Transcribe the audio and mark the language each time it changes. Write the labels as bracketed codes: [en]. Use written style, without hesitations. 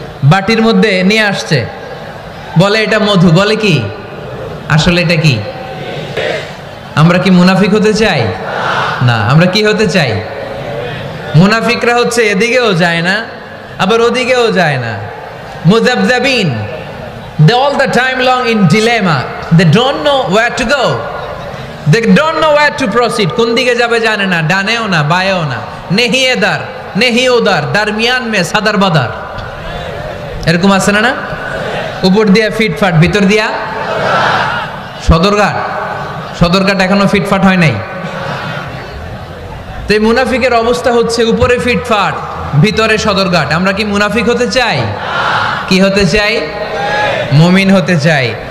[bn] বাটির মধ্যে নিয়ে আসছে, বলে এটা মধু, বলে কি? আসলে এটা কি? আমরা কি মুনাফিক হতে চাই? না। আমরা কি হতে চাই? মুনাফিকরা হচ্ছে এদিকেও যায় না, আবার ওদিকেও যায় না। [en] মুযাবযাবিন, they all the time long in dilemma, they don't know where to go, they don't know where to proceed, [bn] কোন দিকে যাবে জানে না, ডানেও না বায়েও না, [ur] নেহি এদার নেহি ওদার, দারমিয়ান মে সাদার বাদার। [bn] এরকম আছে না? না, উপর দিয়া ফিটফাট, ভিতর দিয়া সদরঘাট। সদরঘাট এখনো ফিটফাট হয় নাই। তো এই মুনাফিকের অবস্থা হচ্ছে উপরে ফিটফাট, ভিতরে সদরঘাট। আমরা কি মুনাফিক হতে চাই? কি হতে চাই? মুমিন হতে চাই।